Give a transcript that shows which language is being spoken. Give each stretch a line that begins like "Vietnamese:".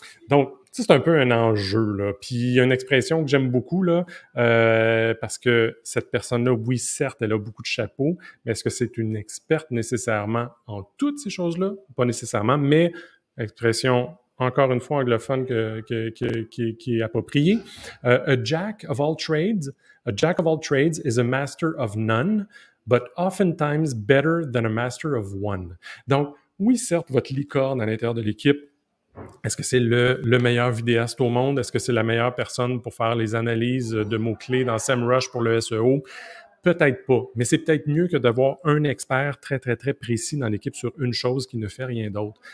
French: Donc, c'est un peu un enjeu, là. Puis, il y a une expression que j'aime beaucoup, là, parce que cette personne-là, oui, certes, elle a beaucoup de chapeaux, mais est-ce que c'est une experte nécessairement en toutes ces choses-là? Pas nécessairement, mais expression encore une fois anglophone qui est appropriée.
English: A jack of all trades is a master of none, but oftentimes better than a master of one.
French: Donc, oui, certes, votre licorne à l'intérieur de l'équipe, est-ce que c'est le meilleur vidéaste au monde? Est-ce que c'est la meilleure personne pour faire les analyses de mots-clés dans SEMrush pour le SEO? Peut-être pas, mais c'est peut-être mieux que d'avoir un expert très précis dans l'équipe sur une chose qui ne fait rien d'autre.